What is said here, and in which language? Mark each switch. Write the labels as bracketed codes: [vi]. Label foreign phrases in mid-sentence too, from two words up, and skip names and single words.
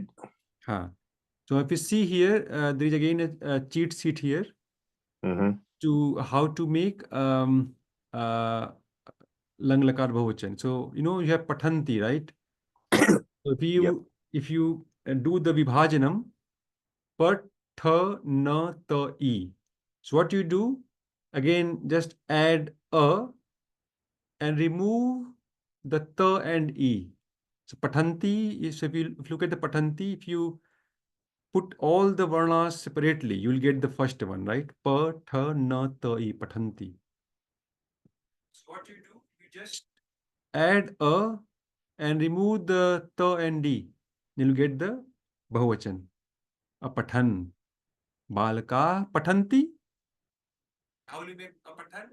[en] So if you see here, there is again a cheat sheet here to how to make [sa] lang lakar bahuvachan. [en] So you have pathanti, right? So if you do the vibhajanam, [sa] pat tha na ta e. [en] So what you do, again, just add a and remove the t and e. So pathanti is, if you look at the pathanti, if you put all the varnas separately, you will get the first one, right? [sa] Pa, tha, na, ta, e, pathanti. [en] So what you do, you just add a and remove the ta and d. You'll get the bahuvachan. [sa] A pathan. Balaka pathanti. [en] How will you make a pathan?